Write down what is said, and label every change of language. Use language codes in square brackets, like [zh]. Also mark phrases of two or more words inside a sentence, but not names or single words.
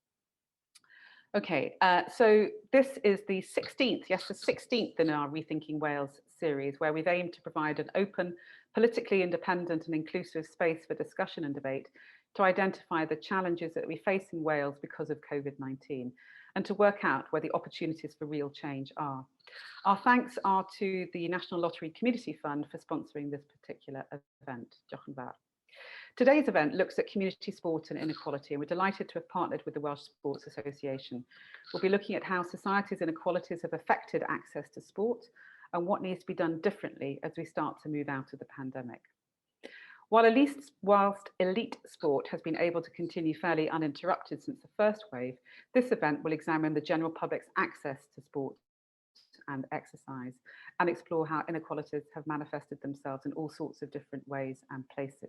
[en] Okay, so this is the 16th, yes, the 16th in our Rethinking Wales series, where we've aimed to provide an open, politically independent and inclusive space for discussion and debate to identify the challenges that we face in Wales because of COVID-19 and to work out where the opportunities for real change are. Our thanks are to the National Lottery Community Fund for sponsoring this particular event. [cy] Diolch yn fawr. [en] Today's event looks at community sport and inequality, and we're delighted to have partnered with the Welsh Sports Association. We'll be looking at how society's inequalities have affected access to sport and what needs to be done differently as we start to move out of the pandemic. Whilst elite sport has been able to continue fairly uninterrupted since the first wave, this event will examine the general public's access to sport and exercise and explore how inequalities have manifested themselves in all sorts of different ways and places.